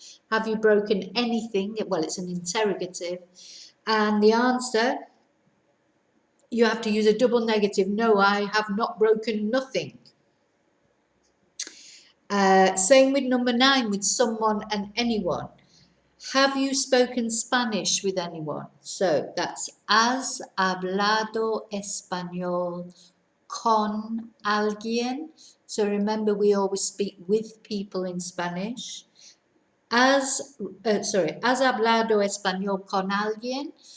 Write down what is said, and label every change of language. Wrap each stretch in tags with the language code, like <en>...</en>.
<en>Have you broken anything? Well, it's an interrogative. And the answer, you have to use a double negative. No, I have not broken nothing. Same with number 9, with someone and anyone. Have you spoken Spanish with anyone?</en> <es>So that's has hablado español con alguien.</es> <en>So remember, we always speak with people in Spanish.</en> <es>Has hablado español con alguien?</es>